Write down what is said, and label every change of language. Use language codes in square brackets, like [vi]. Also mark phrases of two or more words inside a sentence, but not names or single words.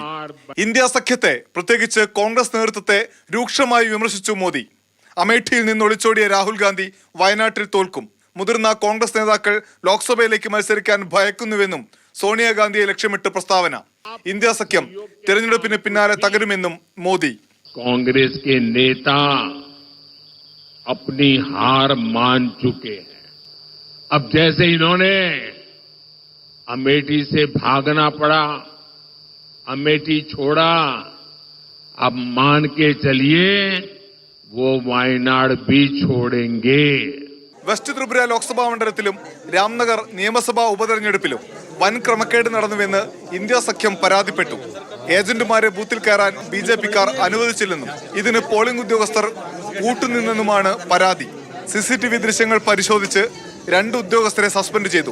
[ml] ഇന്ത്യ സഖ്യത്തെ, പ്രത്യേകിച്ച് കോൺഗ്രസ് നേതൃത്വത്തെ രൂക്ഷമായി വിമർശിച്ചു മോദി. അമേഠിയിൽ നിന്ന് ഒളിച്ചോടിയ രാഹുൽ ഗാന്ധി വയനാട്ടിൽ തോൽക്കും, മുതിർന്ന കോൺഗ്രസ് നേതാക്കൾ ലോക്സഭയിലേക്ക് മത്സരിക്കാൻ ഭയക്കുന്നുവെന്നും സോണിയാഗാന്ധിയെ ലക്ഷ്യമിട്ട് പ്രസ്താവന. ഇന്ത്യ സഖ്യം തെരഞ്ഞെടുപ്പിന് പിന്നാലെ തകരുമെന്നും മോദി. [hi] കോൺഗ്രസ് के नेता अपनी हार मान चुके हैं. अब जैसे इन्होंने अमेठी से भागना पड़ा, अमेठी छोड़ा, अब मान के चलिए वो वायनाड भी छोड़ेंगे. [ml] വെസ്റ്റ് ത്രിപുര ലോക്സഭാ മണ്ഡലത്തിലും രാംനഗർ നിയമസഭാ ഉപതെരഞ്ഞെടുപ്പിലും വൻ ക്രമക്കേട് നടന്നുവെന്ന് ഇന്ത്യ സഖ്യം പരാതിപ്പെട്ടു. ഏജന്റുമാരെ ബൂത്തിൽ കയറാൻ ബിജെപിക്കാർ അനുവദിച്ചില്ലെന്നും ഇതിന് പോളിംഗ് ഉദ്യോഗസ്ഥർ കൂട്ടുനിന്നെന്നുമാണ് പരാതി. സിസിടിവി ദൃശ്യങ്ങൾ പരിശോധിച്ച് 2 ഉദ്യോഗസ്ഥരെ സസ്പെൻഡ് ചെയ്തു.